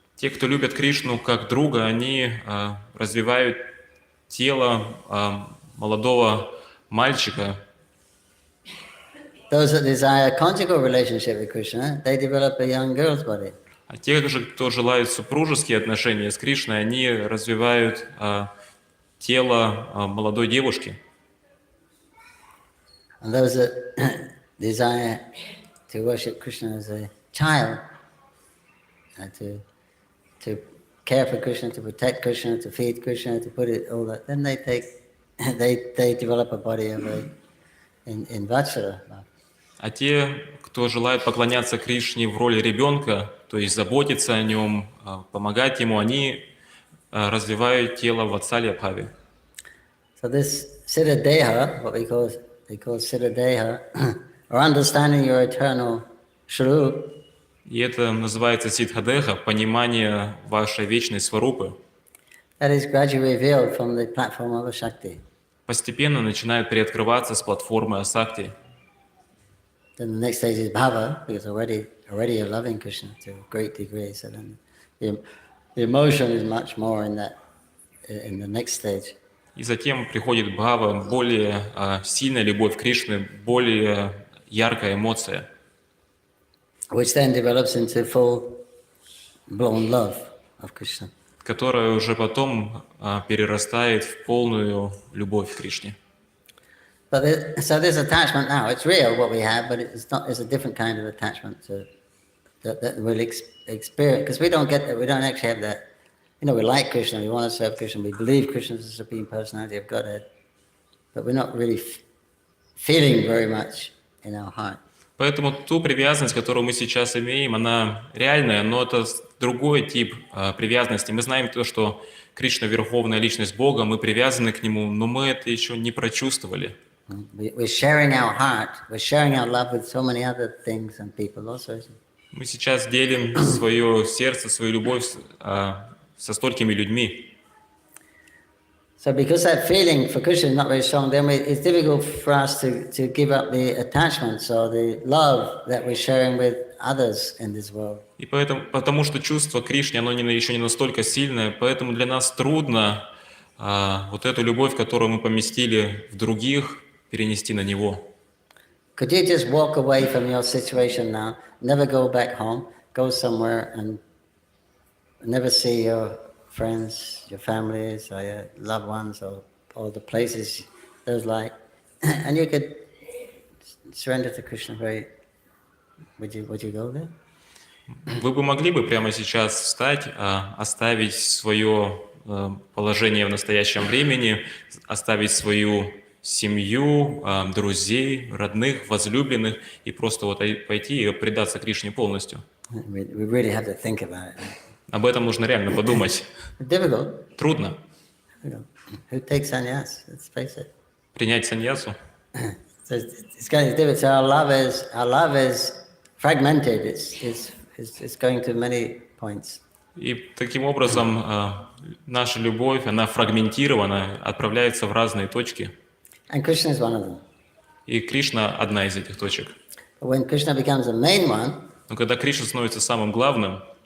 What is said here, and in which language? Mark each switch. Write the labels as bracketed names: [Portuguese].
[Russian] Те, кто любят Кришну как друга, они развивают тело молодого мальчика. [English] Those that desire a conjugal relationship with Krishna, they develop a young girl's body. [Russian] А те же, кто желают супружеские отношения с Кришной, они развивают тело молодой девушки. [English] And those that desire to worship Krishna as a child, to care for Krishna, to protect Krishna, to feed Krishna, to put it all that, then they develop a body of in Vajra. [Russian] А те, кто желает поклоняться Кришне в роли ребенка, то есть заботиться о нем, помогать ему, они развивают тело в ватсалья-бхаве. [English] So this siddha deha, what they call siddha deha, or understanding your eternal shrup, [Russian] И это называется сиддхадеха, понимание вашей вечной сварупы. [English] that is gradually revealed from the platform of Shakti. [Russian] Постепенно начинает приоткрываться с платформы асакти. [English] Then the next stage is bhava, because already you're loving Krishna to a great degree. So then the emotion is much more in the next stage. [Russian] И затем приходит бхава, более сильная любовь к Кришне, более яркая эмоция, [English] Which then develops into full-blown love of Krishna. [Russian] которая уже потом перерастает в полную любовь к Кришне. [English] So this attachment now, it's real what we have, but it's a different kind of attachment that we'll experience, because we don't actually have that. You know, we like Krishna, we want to serve Krishna, we believe Krishna is the Supreme Personality of Godhead, but we're not really feeling very much in our heart. [Russian] Поэтому ту привязанность, которую мы сейчас имеем, она реальная, но это другой тип привязанности. Мы знаем то, что Кришна – верховная личность Бога, мы привязаны к Нему, но мы это еще не прочувствовали. [English] We're sharing our heart, we're sharing our love with so many other things and people also. [Russian] Мы сейчас делим свое сердце, свою любовь со столькими людьми. [English] So because that feeling for Krishna is not very strong, then it's difficult for us to give up the attachments or the love that we're sharing with others in this world. [Russian] И поэтому, потому что чувство Кришне, оно еще не настолько сильное, поэтому для нас трудно вот эту любовь, которую мы поместили в других, перенести на Него. [English] Could you just walk away from your situation now, never go back home, go somewhere and never see your friends, your families, or your loved ones, or the places those like, and you could surrender to Krishna very. Would you go there? [Russian] Вы бы могли бы прямо сейчас встать, оставить свое положение в настоящем времени, оставить свою семью, друзей, родных, возлюбленных и просто вот пойти и предаться Кришне полностью? [English] We really have to think about it. [Russian] Об этом нужно реально подумать. [English] Difficult. [Russian] Трудно [English] Who takes sannyas? Let's face it. [Russian] принять саньясу. [English] So it's kind of difficult. So our love is fragmented. It's going to many points. [Russian] И таким образом наша любовь, она фрагментирована, отправляется в разные точки. [English] And Krishna is one of them. [Russian] И Кришна одна из этих точек. [English] But when Krishna becomes the main one, [Russian] Но когда Кришна становится самым главным,